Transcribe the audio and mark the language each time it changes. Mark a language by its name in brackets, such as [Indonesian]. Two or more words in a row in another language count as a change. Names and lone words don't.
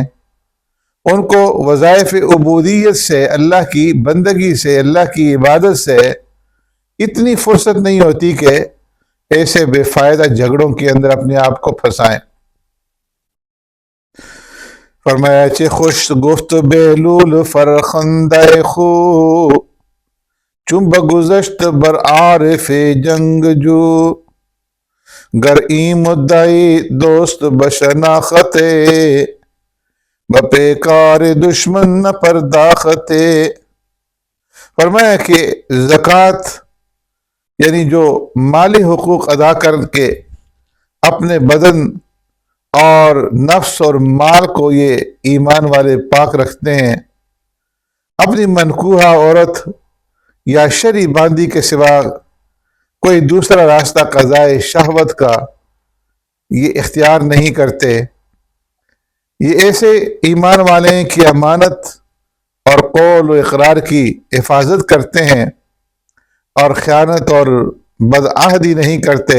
[Urdu] ان کو وظائف عبودیت سے، اللہ کی بندگی سے، اللہ کی عبادت سے اتنی فرصت نہیں ہوتی کہ ایسے بے فائدہ جھگڑوں کے اندر اپنے آپ کو پھنسائیں۔ [Persian] فرمایا چہ خوش گفت بیلول فرخندہ خو، چون بگذشت بر عارف جنگ جو، گر این مدعی دوست بشناختے، بپیکار دشمن نہ پرداختے۔ [Urdu] فرمایا کہ زکوٰۃ یعنی جو مالی حقوق ادا کر کے اپنے بدن اور نفس اور مال کو یہ ایمان والے پاک رکھتے ہیں، اپنی منکوحہ عورت یا شرعی باندی کے سوا کوئی دوسرا راستہ قضائے شہوت کا یہ اختیار نہیں کرتے، یہ ایسے ایمان والے ہیں کہ امانت اور قول و اقرار کی حفاظت کرتے ہیں اور خیانت اور بدعہدی نہیں کرتے۔